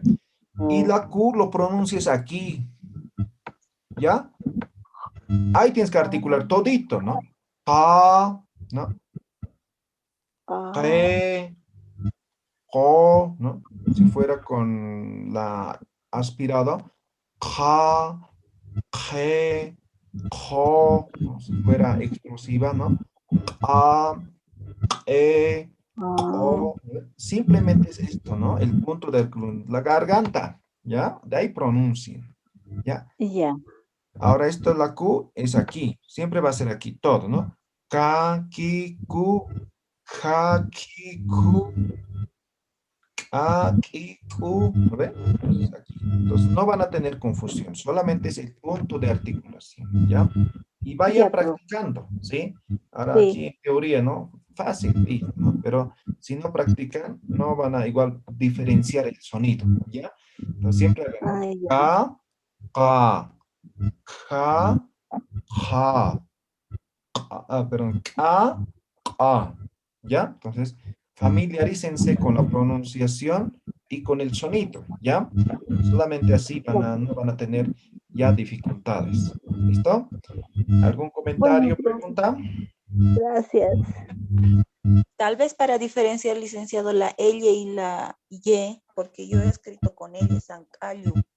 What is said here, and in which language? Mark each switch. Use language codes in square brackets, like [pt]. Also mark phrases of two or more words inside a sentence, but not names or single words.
[es] Y la Q lo pronuncias aquí, ¿ya? Ahí tienes que articular todito, ¿no? Ka, ¿no? Ke, ko, ¿no? Si fuera con la aspirada, ka, ke, ko, ¿no? Si fuera explosiva, ¿no? A, o, simplemente es esto, ¿no? El punto de la garganta, ¿ya? De ahí pronuncien, ¿ya? Ya. Ahora esto, la Q, es aquí. Siempre va a ser aquí, todo, ¿no? Ka, ki, ku, ja, ki, ku, ka, ki, ku, ¿no ven? Entonces, aquí. Entonces, no van a tener confusión. Solamente es el punto de articulación, ¿ya? Y vayan Ya, profe. practicando, ¿sí? Ahora Sí. aquí en teoría, ¿no? Fácil, sí, ¿no? Pero si no practican, no van a igual diferenciar el sonido, ¿ya? Entonces siempre hagan, ¿no? Ay, ya. Ka, ka, ja, ja, perdón, ka, a, ¿ya? Entonces, familiarícense con la pronunciación y con el sonido, ¿ya? Solamente así no van a tener ya dificultades. ¿Listo? ¿Algún comentario, Bueno, pregunta? gracias. Tal vez para diferenciar, licenciado, la L y la Y, porque yo he escrito con L, Sancayo.